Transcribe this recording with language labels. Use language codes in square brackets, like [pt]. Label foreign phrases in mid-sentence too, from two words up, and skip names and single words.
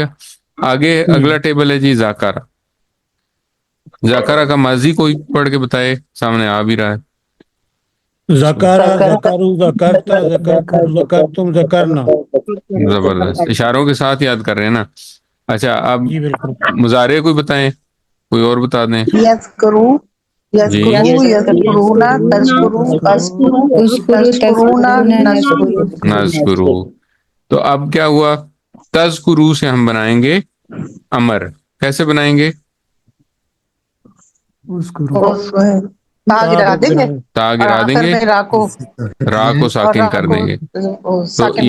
[ur] آگے اگلا ٹیبل ہے جی ذاکرہ. ذاکرہ کا ماضی کوئی پڑھ کے بتائے، سامنے آ بھی رہا ہے. [ar] ذکرہ ذکروا ذکرتا ذکرتم ذکرتم ذکرنا. [ur] زبردست، اشاروں کے ساتھ یاد کر رہے ہیں نا. اچھا اب جی بالکل. مضارع کوئی بتائیں، کوئی اور بتا دیں. [ar] یذکروا يذكروا يذكرون تذكروا उस्कुरु तज़कुरूना तस्कुरुना नज़कुरू। नस्कुरु। नज़कुरू। [ur] تو اب کیا ہوا، تذکرو سے ہم بنائیں گے امر. کیسے بنائیں گے? تا گرا دیں گے ता और गिरा आखिर देंगे, میں را کو را کو और साकिन रा कर को دیں گے۔ تو साकिन